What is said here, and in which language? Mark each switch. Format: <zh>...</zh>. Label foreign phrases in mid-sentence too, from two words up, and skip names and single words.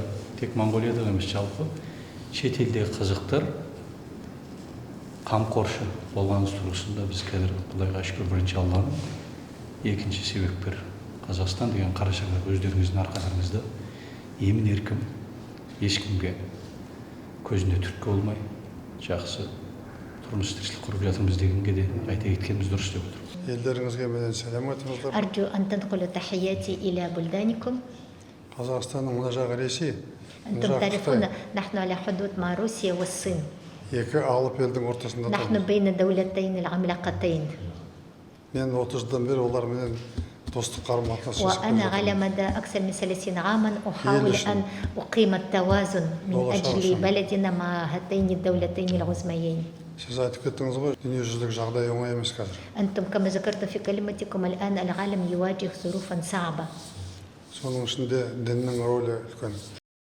<kk>тек Моңғолиядағы емес жалпы шетелдегі қазақтар қамқоршы болғаныңыз тұрғысында біз қазір Құдайға шүкір бірінші Алланың, екінші себепкер Қазақстан деген қара шаңырақ өздеріңіздің арқаларыңызда емін еркін, ешкімге көзіне түрткі болмай жақсы тұрмыс тіршілік құрып жатырмыз дегенге де айта кеткеніміз дұрыс деп отырмыз. Елдеріңізге менен сәлем айтыңыздар.</kk> <ar>أرجو أن تنقلوا تحياتي إلى بلدانكم.</ar> <kk>Қазақстанның мына жағы Ресей, мына</kk> <ar>أنتم</ar> <kk>жағы</kk> <ar>تعرفون</ar> <kk>Қытай.</kk> <ar>نحن على حدود مع روسيا والصين.</ar> <kk>Екі алып елдің ортасында</kk> <ar>نحن</ar> <kk>тұрмыз.</kk> <ar>بين دولتين العملاقتين.</ar> <kk>Мен 30 жылдан бері олармен достық қарым-қатынас жасап</kk> <ar>وأنا</ar> <kk>келе</kk> <ar>على</ar> <kk>жатырмын.</kk> <ar>مدى أكثر من 30 عاما أحاول يلشن. أن أقيم التوازن من والله أجل شرشن. بلدنا مع هاتين الدولتين العظميين.</ar> <kk>Сіз айтып кеттіңіз ғой, дүниежүзілік жағдай оңай емес қазір.</kk> <ar>أنتم كما ذكرتم في كلمتكم الآن العالم يواجه ظروفا صعبة.</ar> <kk>Соның ішінде діннің рөлі үлкен.</kk>